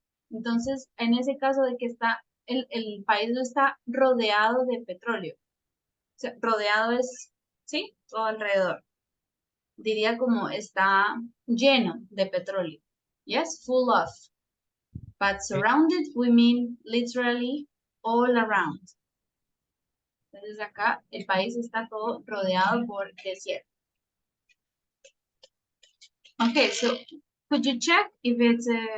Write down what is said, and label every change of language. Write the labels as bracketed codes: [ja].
[es] Entonces, en ese caso de que el país no está rodeado de petróleo. O sea, rodeado es, ¿sí? Todo alrededor. Diría como está lleno de petróleo. [en] Yes, full of. But surrounded, we mean literally all around. [es] Entonces acá el país está todo rodeado por desierto. [en] Okay, so could you check if it's